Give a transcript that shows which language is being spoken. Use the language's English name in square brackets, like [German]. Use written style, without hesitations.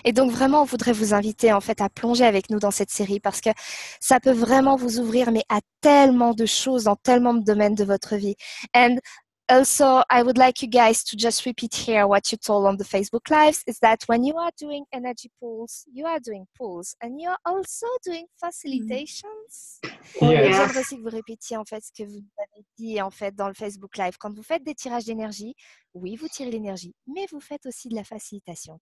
[French] Et donc vraiment, on voudrait vous inviter en fait à plonger avec nous dans cette série parce que ça peut vraiment vous ouvrir mais à tellement de choses dans tellement de domaines de votre vie. [English] And also, I would like you guys to just repeat here what you told on the Facebook Lives is that when you are doing energy pools, you are doing pools and you are also doing facilitations. Yes. [French] J'aimerais aussi que vous répétiez en fait ce que vous avez dit en fait dans le Facebook Live. Quand vous faites des tirages d'énergie, oui, vous tirez l'énergie, mais vous faites aussi de la facilitation.